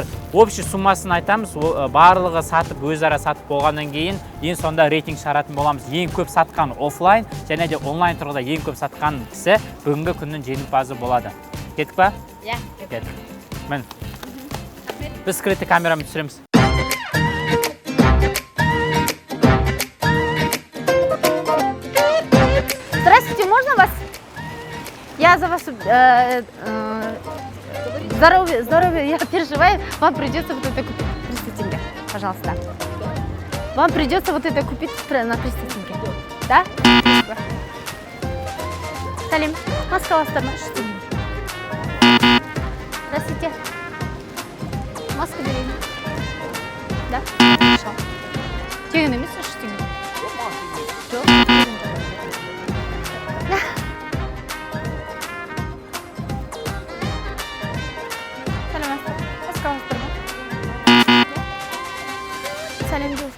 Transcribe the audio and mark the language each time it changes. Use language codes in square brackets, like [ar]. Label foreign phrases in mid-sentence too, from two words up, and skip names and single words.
[kk] Общий суммасын айтамыз. Барлығы сатып, өзара сатып болғаннан кейін ең сонда рейтинг шығаратын боламыз. Ең көп сатқан офлайн және де онлайн тұрғыда ең көп сатқан кісі бүгінгі күннің жеңімпазы болады. Кеттік па? Иә. Кеттік. Мін. Біз скрытый камерамен түсіреміз. [ru] Здравствуйте, можно вас? Я за вас... Здоровье, я переживаю. Вам придется вот это купить. 300 тенге, пожалуйста. Вам придется вот это купить на 300 тенге. Да? Салим, маска у вас там. Здравствуйте. Маска берем. Да? Хорошо. [kk] Тегін емес, 300 тенге. Жоқ. Сәлем девушка.